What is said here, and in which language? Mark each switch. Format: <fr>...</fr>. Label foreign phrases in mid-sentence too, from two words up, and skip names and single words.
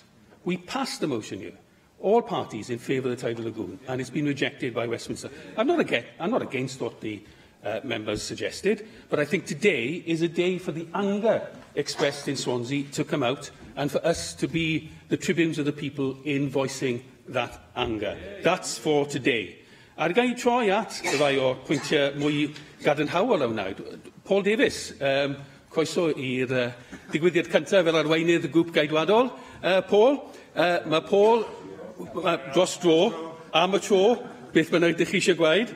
<en>We passed the motion here, all parties in favour of the tidal lagoon, and it's been rejected by Westminster. I'm not against what the members suggested, but I think today is a day for the anger expressed in Swansea to come out and for us to be the tribunes of the people in voicing that anger. That's for today.</en> <cy>A gael troi at y rai o'r pwyntiau mwy gadarnhaol am nawr. Paul Davies, croeso i'r digwyddiad cyntaf fel arweinydd y grŵp gaedwadol. Paul, mae Paul dros dro, am y tro, beth bynnag ydych chi eisiau gweud.</cy>